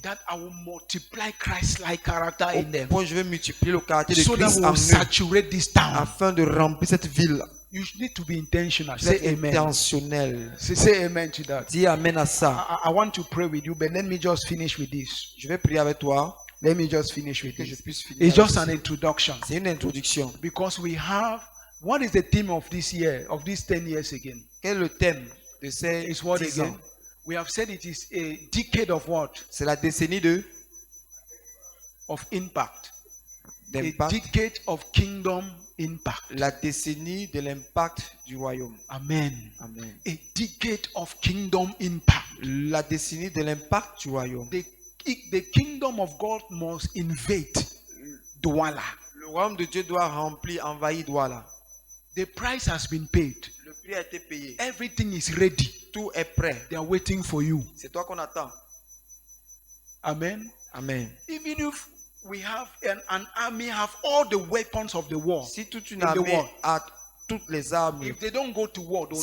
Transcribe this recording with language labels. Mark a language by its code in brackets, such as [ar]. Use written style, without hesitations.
[en] that I will multiply Christ-like character [fr] Au [en] in them, [fr] point où je vais multiplier le caractère de [en] so that [fr] Christ [en] we [fr] en [en] will [fr] eux, [en] saturate this town. [fr] afin de remplir cette ville. [en] You need to be intentional. [fr] Tu dois [en] Say [fr] être [en] amen. [fr] intentionnel. [en] Say amen to that. [fr] Dis amen à ça. [en] I want to pray with you, but let me just finish with this. [fr] Je vais prier avec toi, [en] Let me just finish with [fr] que je [en] this. [fr] puisse finir. [en] It's [fr] avec [en] just [fr] ça. [en] an introduction [fr] C'est une introduction. [en] because we have what is the theme of this year, of these 10 years again? [fr] Quel est le thème de ces [en] It's what [fr] 10 [en] again? [fr] ans? [en] We have said it is a decade of what? [fr] C'est la décennie de [en] Of impact. A [fr] d'impact, [en] decade of kingdom impact. [fr] la décennie de l'impact du royaume. Amen. Amen. [en] A decade of kingdom impact. [fr] La décennie de l'impact du royaume. [en] The kingdom of God must invade Douala. [fr] Le royaume de Dieu doit remplir, envahir Douala. [en] The price has been paid. [fr] Le prix a été payé. [en] Everything is ready. [fr] Tout est prêt. [en] They are waiting for you. [fr] C'est toi qu'on attend. Amen. Amen. [en] Even if we have an army have all the weapons of the war, [fr] Si toute une [en] In the [fr] armée [en] war. [fr] a toutes les armes, [en] if they don't go to war, they will